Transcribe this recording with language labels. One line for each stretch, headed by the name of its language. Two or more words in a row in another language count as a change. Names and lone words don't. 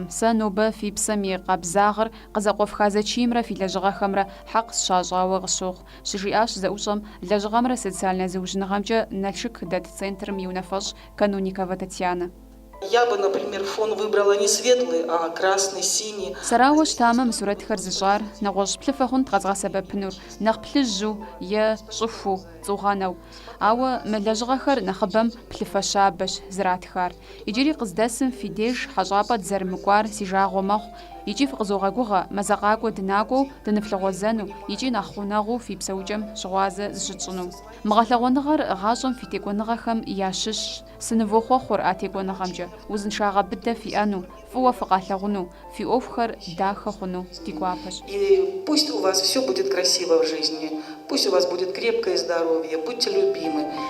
Kabardian: Сэ нобэ фи псэм и къабзагъыр къызэкъуэфха зэчиймрэ фи лэжьыгъэхэмрэ хьэкъ сщащӏауэ къысщохъу. Щыжиӏащ зэӏущӏэм лэжьыгъэмрэ социальнэ зыужьыныгъэмкӏэ Налшык дэт центрым и унафэщӏ Кануникова Татьяна.
Russian: Я бы, например, фон выбрала не светлый, а красный, синий.
Kabardian: Сарауэ щтамэ мы сурэтхэр зыщӏар нэгъуэщӏ плъыфэ хъунт къэзгъэсэбэпынур, нэхъ плъыжьу е щӏыхуу, цӏугъэнэу. Ауэ мы лэжьыгъэхэр нэхъыбэм плъыфэ щабэщ зратхар. Иджыри къыздэсым фи деж хьэщӏапӏэ дызэрымыкӏуар си жагъуэ мэхъу. ИкӀи фыкъызогъэгугъэ мазэкъакӀуэ дынакӀуэу дыныфлъыгъуэзэну икӀи нэхъ гъунэгъуу фи псэукӀэм щыгъуазэ зыщытщӀыну. Мы гъэлъэгъуэныгъэр гъащӀэм фи текӀуэныгъэхэм ящыщщ. Сынывохъуэхъур а текӀуэныгъэмкӀэ, узыншагъэ быдэ фиӀэну, фӀыуэ фыкъалъэгъуну, фи Ӏуэхухэр дахэ хъуну ди гуапэщ.
Russian: И пусть у вас все будет красиво в жизни, пусть у вас будет крепкое здоровье, будьте любимы.